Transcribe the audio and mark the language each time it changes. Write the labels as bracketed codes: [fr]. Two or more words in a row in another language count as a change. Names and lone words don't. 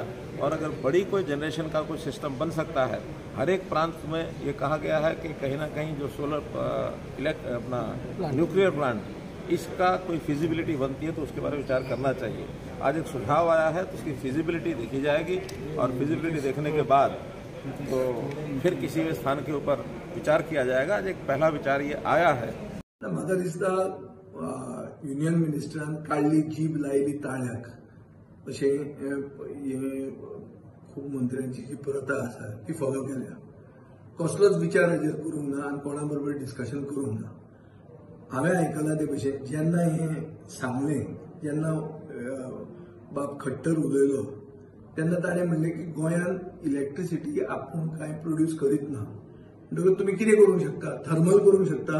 [hi] और अगर बड़ी कोई जनरेशन का कोई सिस्टम बन सकता है, हर एक प्रांत में ये कहा गया है कि कहीं ना कहीं जो सोलर अपना न्यूक्लियर प्लांट इसका कोई फिजिबिलिटी बनती है तो उसके बारे में विचार करना चाहिए। आज एक सुझाव आया है तो उसकी फिजिबिलिटी देखी जाएगी और फिजिबिलिटी देखने के बाद तो फिर किसी भी स्थान के ऊपर विचार किया जाएगा। आज एक पहला विचार ये आया है। [kok] म्हाका दिसता युनियन मिनिस्टरान काढली जीब लायली ताळ्याक अशें खूब मंत्र्यांची जी प्रथा आसा ती फॉलो केल्या। कसलोच विचार हाजेर करूंक ना आनी कोणा बरोबर डिस्कशन करूंक ना। हांवें आयकलां ते भशेन जेन्ना हें सांगलें, जेन्ना बाब खट्टर उलयलो तेन्ना ताणें म्हणलें की गोंयांत इलेक्ट्रिसिटी आपूण कांय प्रोड्यूस करीत ना, म्हणटकच तुमी कितें करूंक शकता, थर्मल करूंक शकता।